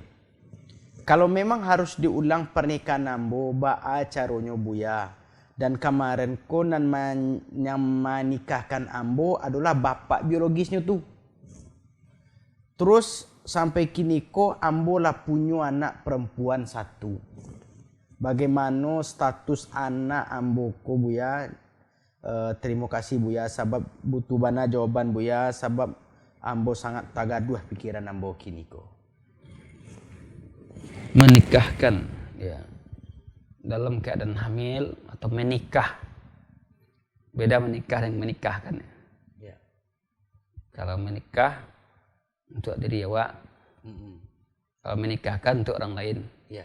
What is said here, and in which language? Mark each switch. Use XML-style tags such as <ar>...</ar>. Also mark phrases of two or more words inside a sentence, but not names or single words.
<min>Kalau memang harus diulang pernikahan ambo, ba'a caranya Buya. Dan kemarin konan yang menikahkan ambo adalah bapak biologisnya tuh. Terus sampai kini ko ambo lah punya anak perempuan satu. Bagaimana status anak ambo ko Buya? Terima kasih Buya, sebab butuh bana jawaban Buya, sebab ambo sangat tagaduh pikiran ambo kini ko.</min> <id>Menikahkan ya dalam keadaan hamil atau menikah, beda menikah dan menikahkan ya. Kalau menikah untuk diri awak, kalau menikahkan untuk orang lain ya.</id>